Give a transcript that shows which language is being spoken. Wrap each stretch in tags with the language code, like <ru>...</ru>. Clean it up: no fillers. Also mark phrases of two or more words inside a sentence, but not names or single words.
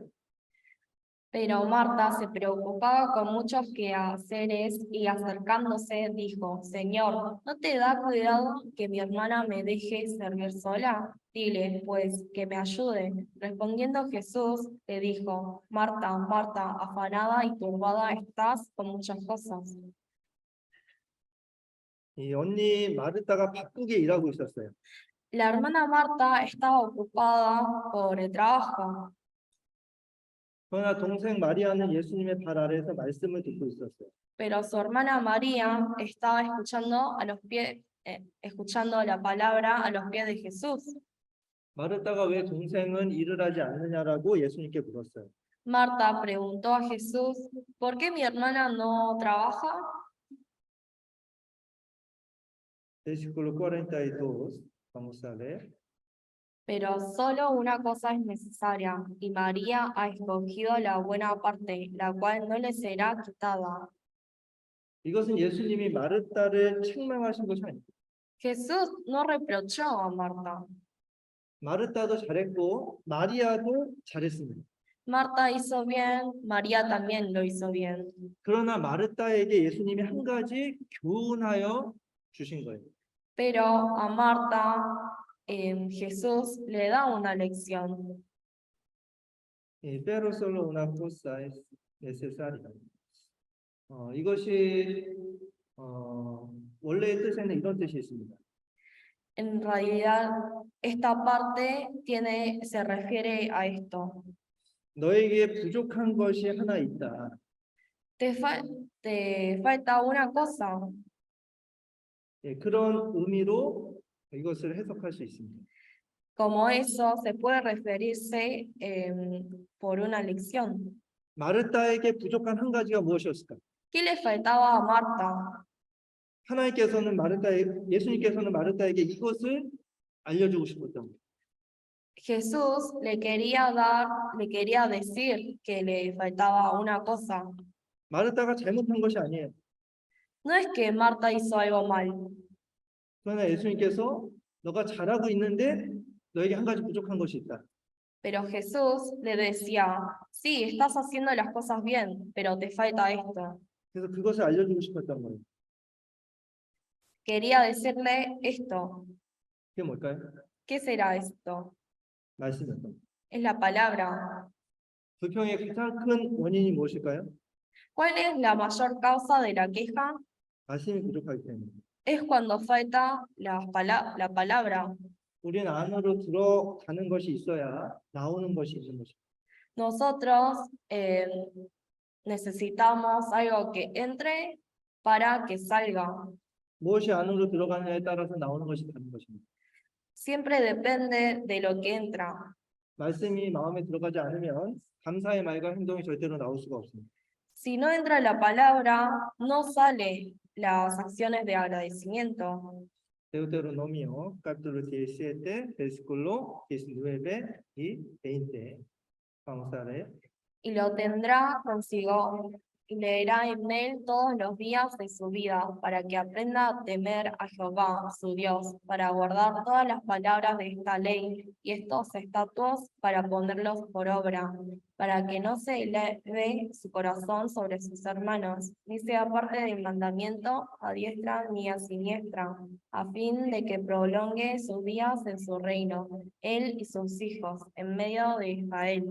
<es>Pero Marta se preocupaba con muchos quehaceres y acercándose dijo, Señor, ¿no te da cuidado que mi hermana me deje servir sola? Dile, pues, que me ayude. Respondiendo Jesús, le dijo, Marta, Marta, afanada y turbada estás con muchas cosas.</es> <ko>이 언니 마르다가 바쁘게 일하고 있었어요.</ko> <es>La hermana Marta estaba ocupada por el trabajo,</es> <ko>그러나 동생 마리아는 예수님의 발 아래에서 말씀을 듣고 있었어요.</ko> <es>pero su hermana María estaba escuchando la palabra a los pies de Jesús.</es> <ko>마르다가 왜 동생은 일을 하지 않느냐라고 예수님께 물었어요.</ko> <es>Marta preguntó a Jesús, ¿por qué mi hermana no trabaja? Versículo 42, vamos a ver. Pero solo una cosa es necesaria, y María ha escogido la buena parte, la cual no le será quitada.</es> <ko>이것은 예수님이 마르다를 책망하신 것이 아닙니다.</ko> <es>Jesús no reprochó a Marta.</es> <ko>마르다도 잘했고 마리아도 잘했습니다.</ko> <es>Marta hizo bien, María también lo hizo bien.</es> <ko>그러나 마르다에게 예수님이 한 가지 교훈하여 주신 거예요.</ko> <es>Pero a Marta Jesús le da una lección. Pero solo una cosa es necesaria.</es> <ko>이것이 원래의 뜻에는 이런 뜻이 있습니다.</ko> <es>En realidad, esta parte se refiere a esto.</es> <ko>너에게 부족한 것이 하나 있다.</ko> <es>Te falta una cosa.</es> <ko>그런 의미로 이것을 해석할 수 있습니다.</ko> <es>Como eso se puede referirse por una lección.</es> <ko>마르다에게 부족한 한 가지가 무엇이었을까?</ko> <es>¿Qué le faltaba a Marta?</es> <ko>예수님께서는 마르다에게 이것을 알려주고 싶었던 거예요.</ko> <es>Jesús le quería decir que le faltaba una cosa.</es> <ko>마르다가 잘못한 것이 아니에요.</ko> <es>No es que Marta hizo algo mal,</es> <ko>그러나 예수님께서 너가 잘하고 있는데 너에게 한 가지 부족한 것이 있다.</ko> <es>pero Jesús le decía, sí, estás haciendo las cosas bien, pero te falta esto.</es> <ko>그래서 그것을 알려주고 싶었던 거예요.</ko> <es>Quería decirle esto.</es> <ko>그게 뭘까요?</ko> <es>¿Qué será esto?</es> <ko>말씀이었던 거예요.</ko> <es>Es la palabra.</es> <ko>불평의 가장 큰 원인이 무엇일까요?</ko> <es>¿Cuál es la mayor causa de la queja?</es> <ko>말씀이 부족하기 때문에.</ko> <es>Es cuando falta la palabra.</es> <ko>우리는 안으로 들어가는 것이 있어야 나오는 것이 있는 것입니다.</ko> <es>Nosotros necesitamos algo que entre para que salga.</es> <ko>무엇이 안으로 들어가느냐에 따라서 나오는 것이 다른 것입니다.</ko> <es>Siempre depende de lo que entra.</es> <ko>말씀이 마음에 들어가지 않으면 감사의 말과 행동이 절대로 나올 수가 없습니다.</ko> <es>Si no entra la palabra, no sale las acciones de agradecimiento. Deuteronomio capítulo 17, versículo 19 y 20. Vamos a ver. Y lo tendrá consigo, y leerá en él todos los días de su vida, para que aprenda a temer a Jehová, su Dios, para guardar todas las palabras de esta ley y estos estatutos para ponerlos por obra, para que no se eleve su corazón sobre sus hermanos, ni sea parte del mandamiento a diestra ni a siniestra, a fin de que prolongue sus días en su reino, él y sus hijos, en medio de Israel.</es>